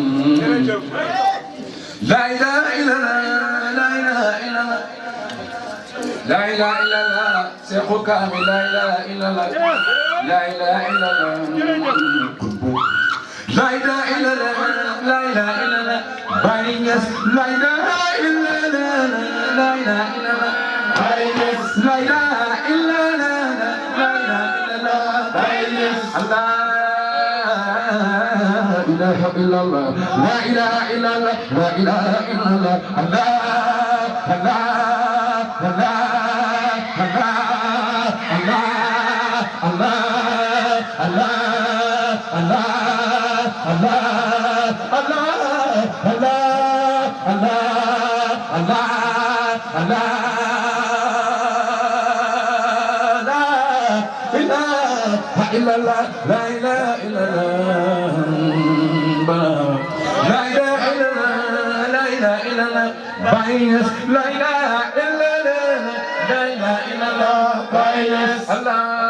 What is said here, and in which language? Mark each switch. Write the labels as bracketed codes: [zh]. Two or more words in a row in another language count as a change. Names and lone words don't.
[ar] لا إله إلا الله لا إله إلا الله لا إله إلا الله Kaamil لا إله إلا الله لا إله إلا الله لا إله إلا الله لا إله إلا الله لا إله إلا الله لا إله إلا الله Baay Ñas لا إله إلا الله لا إله إلا الله Baay Ñas Allah إله إلا الله لا إله إلا الله لا إله إلا الله الله الله الله الله Allah Allah الله الله الله الله الله الله الله الله لا إله إلا الله لا إله إلا الله la ilaha illallah لا إله إلا الله لا إله إلا الله Baay Ñas لا إله إلا الله لا إله إلا الله Baay Ñas Allah